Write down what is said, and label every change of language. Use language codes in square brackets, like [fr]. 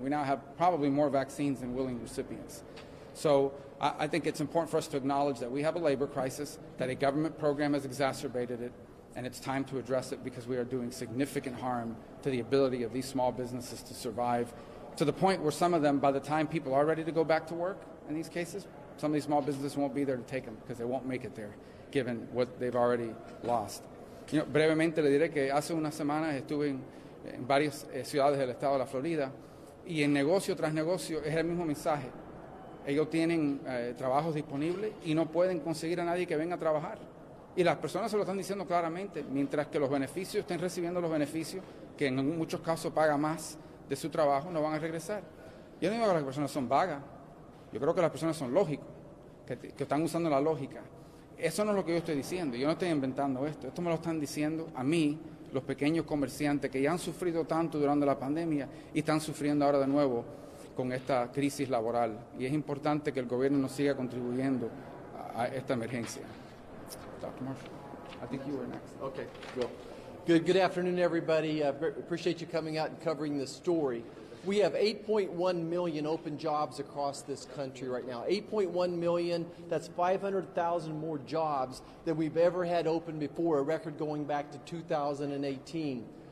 [en] We now have probably more vaccines than willing recipients. So I think it's important for us to acknowledge that we have a labor crisis, that a government program has exacerbated it, and it's time to address it because we are doing significant harm to the ability of these small businesses to survive, to the point where some of them, by the time people are ready to go back to work in these cases, some of these small businesses won't be there to take them because they won't make it there, given what they've already lost. [es] Brevemente le diré que hace unas semanas estuve en varias ciudades del estado de la Florida y en negocio tras negocio es el mismo mensaje. Ellos tienen trabajos disponibles y no pueden conseguir a nadie que venga a trabajar. Y las personas se lo están diciendo claramente, mientras que los beneficios estén recibiendo los beneficios, que en muchos casos paga más de su trabajo, no van a regresar. Yo no digo que las personas son vagas, yo creo que las personas son lógicos, que están usando la lógica. Eso no es lo que yo estoy diciendo, yo no estoy inventando esto me lo están diciendo a mí, los pequeños comerciantes que ya han sufrido tanto durante la pandemia y están sufriendo ahora de nuevo con esta crisis laboral. Y es importante que el gobierno nos siga contribuyendo a esta emergencia. [en] Dr. Marshall, I think you were next. Okay, good afternoon, everybody. Appreciate you coming out and covering this story. We have 8.1 million open jobs across this country right now. 8.1 million, that's 500,000 more jobs than we've ever had open before, a record going back to 2018.